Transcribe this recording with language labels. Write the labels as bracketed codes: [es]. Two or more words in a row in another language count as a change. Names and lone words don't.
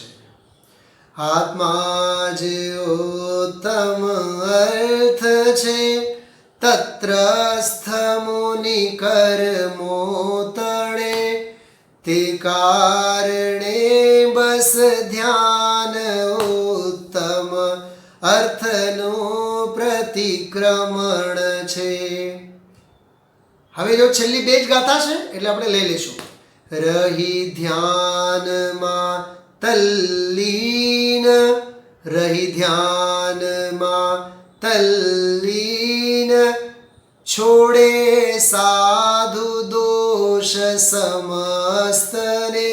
[gu] આત્મા જ ઉત્તમ અર્થ છે તત્રસ્થ મુનિ કર્મો તણે તે કારણે બસ ધ્યાન ઉત્તમ અર્થનો પ્રતિક્રમણ છે। હવે જો છેલ્લી બેજ ગાથા છે એટલે આપણે લઈ લેશું। રહી ધ્યાન મા તલ્લીન, રહી ધ્યાન મા તલ્લીન, છોડે સાધુ દોષ સમસ્તને।